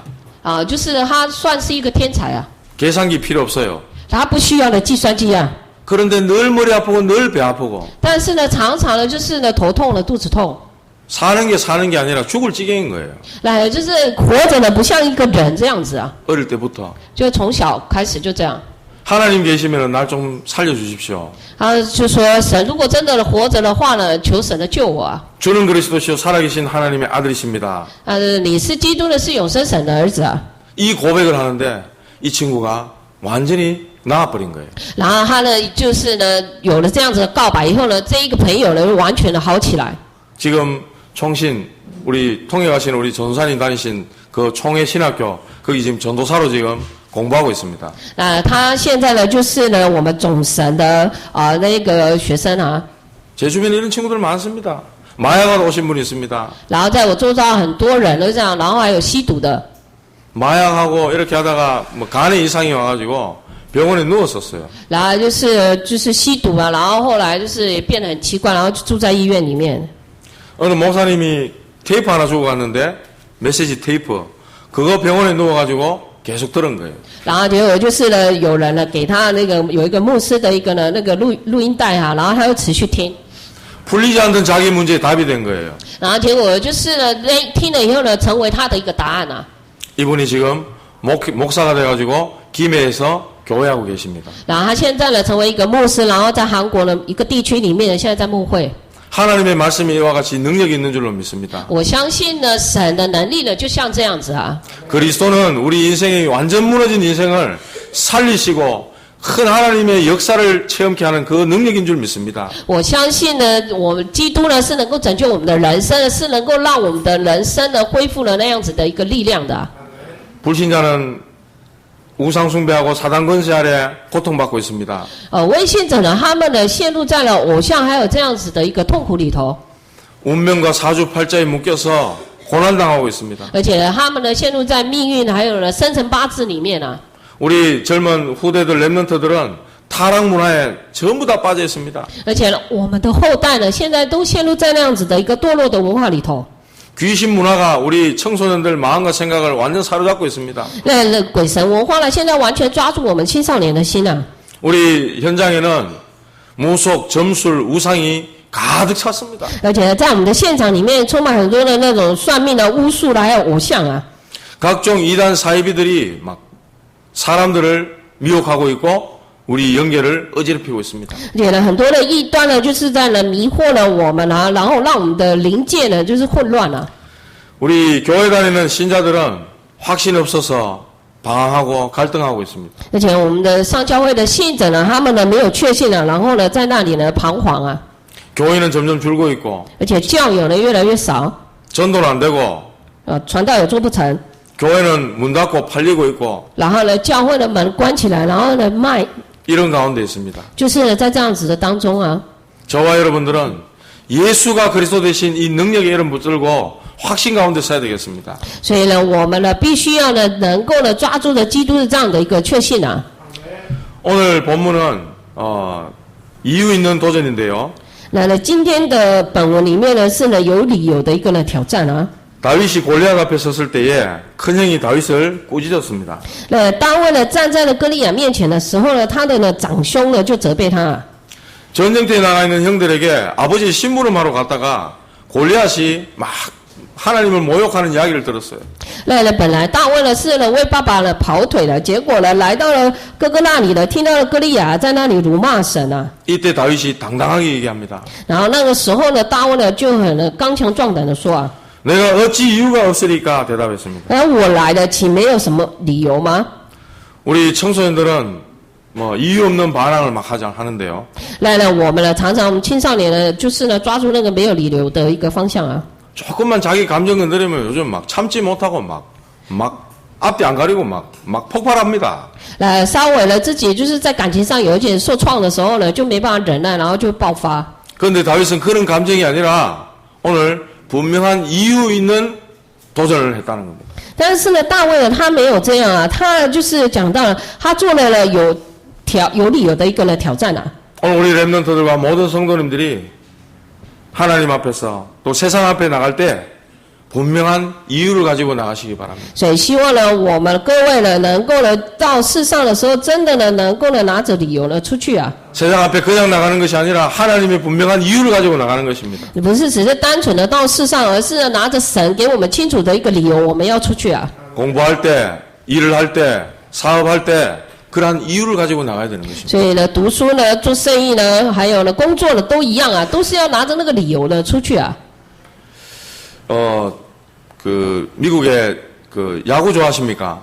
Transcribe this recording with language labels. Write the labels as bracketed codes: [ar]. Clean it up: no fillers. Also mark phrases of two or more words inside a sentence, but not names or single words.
[zh] 就是他算是一个天才啊。 [ko] 계산기 필요 없어요. [zh] 他不需要的计算机啊。 [ko] 그런데 늘 머리 아프고 늘 배 아프고. [zh] 但是呢，常常呢就是呢头痛了，肚子痛。 [ko] 사는 게 아니라 죽을 지경인 거예요. [zh] 来，就是活着呢不像一个人这样子啊。 [ko] 어릴 때부터. [zh] 就从小开始就这样。 [ko] 하나님 계시면 날 좀 살려주십시오. [zh] 他就说神如果真的活着的话呢，求神的救我啊。 [ko] 주는 그리스도시요 살아계신 하나님의 아들이십니다. [zh] 你是基督的，是永生神的儿子啊。 [ko] 이 고백을 하는데 이 친구가 완전히 나아버린 거예요. [zh] 然后他呢，就是呢，有了这样子的告白以后呢，这一个朋友呢，完全的好起来。 [ko] 지금 총신 우리 통해 가신 우리 전사님 다니신 그 총회 신학교 거기 지금 전도사로 지금 공부하고 있습니다. [zh] 他现在呢，就是呢，我们总神的那个学生啊。 [ko] 제 주변에 이런 친구들 많습니다. 마약하러 오신 분이 있습니다. [zh] 然后在我周遭很多人都这样，然后还有吸毒的。 [ko] 마약하고 이렇게 하다가 뭐 간에 이상이 와가지고 병원에 누웠었어요. [zh] 然后就是吸毒啊，然后后来就是也变得很奇怪，然后就住在医院里面。 [ko] 어느 목사님이 테이프 하나 주고 갔는데 메시지 테이프 그거 병원에 누워가지고 계속 들은 거예요. [zh] 然后结果就是呢，有人呢给他那个有一个牧师的一个呢那个录音带哈，然后他又持续听。 [ko] 풀리지 않던 자기 문제에 답이 된 거예요. [zh] 然后结果就是呢，听了以后呢，成为他的一个答案啊。 [ko] 이분이 지금 목사가 돼가지고 김해에서 교회하고 계십니다. [zh] 然后他现在呢成为一个牧师，然后在韩国呢一个地区里面呢，现在在牧会。 [ko] 하나님의 말씀이 이와 같이 능력이 있는 줄로 믿습니다. [zh] 我相信呢，神的能力呢就像这样子啊。 [ko] 그리스도는 우리 인생이 완전 무너진 인생을 살리시고 큰 하나님의 역사를 체험케 하는 그 능력인 줄 믿습니다. [zh] 我相信呢，我们基督呢是能够拯救我们的人生，是能够让我们的人生呢恢复了那样子的一个力量的啊。 [ko] 불신자는 우상 숭배하고 사단 권세 아래 고통받고 있습니다. [zh] 未信者呢，他们呢陷入在了偶像还有这样子的一个痛苦里头， [ko] 운명과 사주팔자에 묶여서 고난당하고 있습니다. [zh] 而且呢，他们呢陷入在命运还有呢生辰八字里面啊。 [ko] 우리 젊은 후대들 랩런트들은 타락 문화에 전부 다 빠져 있습니다. [zh] 而且呢，我们的后代呢，现在都陷入在那样子的一个堕落的文化里头。 [ko] 귀신 문화가 우리 청소년들 마음과 생각을 완전 사로잡고 있습니다. [zh] 那鬼神文化呢，现在完全抓住我们青少年的心啊。 [ko] 우리 현장에는 무속, 점술, 우상이 가득 찼습니다. [zh] 而且在我们的现场里面，充满很多的那种算命的、巫术的，还有偶像啊。 [ko] 각종 이단 사이비들이 막 사람들을 미혹하고 있고 우리 연계를 어지럽히고 있습니다. [zh] 而且呢，很多的异端呢，就是在呢迷惑了我们啊，然后让我们的灵界呢就是混乱了。 [ko] 우리 교회 다니는 신자들은 확신이 없어서 방황하고 갈등하고 있습니다. [zh] 而且我们的上教会的信者呢，他们呢没有确信啊，然后呢在那里呢彷徨啊， [ko] 교인은 점점 줄고 있고 [zh] 而且教友呢越来越少， [ko] 전도는 안 되고 [zh] 传道也做不成， [ko] 교회는 문 닫고 팔리고 있고 [zh] 然后呢教会的门关起来，然后呢卖， [ko] 이런 가운데 있습니다. [zh] 就是呢在这样子的当中啊， [ko] 저와 여러분들은 예수가 그리스도 되신 이 능력의 이름 붙들고 확신 가운데 서야 되겠습니다. [zh] 所以呢我们呢必须要呢能够呢抓住的基督的这样的一个确信啊。 [ko] 오늘 본문은 이유 있는 도전인데요. [zh] 那呢今天的本文里面呢是呢有理由的一个呢挑战啊。 [ko] 다윗이 골리앗 앞에 섰을 때에 큰 형이 다윗을 꾸짖었습니다. [zh] 那大卫呢站在了歌利亚面前的时候呢，他的呢长兄呢就责备他啊。 [ko] 전쟁터에 나가 있는 형들에게 아버지 심부름하러 갔다가 골리앗이 막 하나님을 모욕하는 이야기를 들었어요. [zh] 那呢本来大卫呢是呢为爸爸呢跑腿了，结果呢来到了哥哥那里呢，听到了歌利亚在那里辱骂神啊。 [ko] 이때 다윗이 당당하게 얘기합니다. [zh] 然后那个时候呢，大卫呢就很呢刚强壮胆的说啊， [ko] 내가 어찌 이유가 없으리까 대답했습니다. [zh] 那我来的岂没有什么理由吗？ [ko] 우리 청소년들은 뭐 이유 없는 반항을 막 하는데요. [zh] 那呢我们呢常常青少年呢就是呢抓住那个没有理由的一个方向啊。 [ko] 조금만 자기 감정 건드리면 요즘 막 참지 못하고 막 앞뒤 안 가리고 막 폭발합니다. [zh] 那稍微呢自己就是在感情上有一点受创的时候呢，就没办法忍耐，然后就爆发。 [ko] 그런데 다윗은 그런 감정이 아니라 오늘 분명한 이유 있는 도전을 했다는 겁니다. [zh] 但是呢，大卫呢，他没有这样啊，他就是讲到了，他做了呢有理由的一个呢挑战啊。 [ko] 오늘 우리 렘넌트들과 모든 성도님들이 하나님 앞에서 또 세상 앞에 나갈 때 분명한 이유를 가지고 나가시기 바랍니다. [zh] 所以希望呢，我们各位呢，能够呢到世上的时候，真的呢，能够呢拿着理由呢出去啊。 [ko] 세상 앞에 그냥 나가는 것이 아니라 하나님의 분명한 이유를 가지고 나가는 것입니다. [zh] 不是只是单纯的到世上，而是呢拿着神给我们清楚的一个理由，我们要出去啊。 [ko] 공부할 때, 일을 할 때, 사업할 때 그러한 이유를 가지고 나가야 되는 것입니다. [zh] 所以呢，读书呢，做生意呢，还有呢，工作呢，都一样啊，都是要拿着那个理由呢出去啊。 [ko] 미국의 야구 좋아하십니까?